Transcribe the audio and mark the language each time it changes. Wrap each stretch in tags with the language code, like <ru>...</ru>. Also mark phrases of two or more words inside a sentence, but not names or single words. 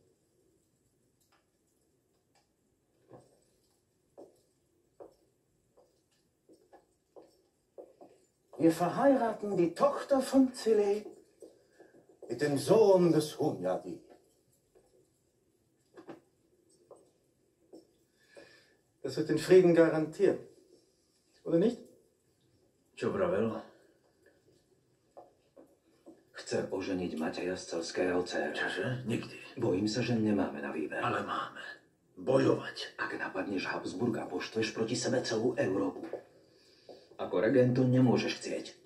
<de>Wir verheiraten die Tochter von Zile mit dem Sohn des Hunyadi. Das wird den Frieden garantieren. Oder nicht?</de> <sk>Čo vravel? Chce oženiť Mateja z Celského dcéru. Čože? Nikdy. Bojím sa, že nemáme na výber. Ale máme. Bojovať. Ak napadneš Habsburga, poštveš proti sebe celú Európu. Ako regent to nemôžeš chcieť.</sk>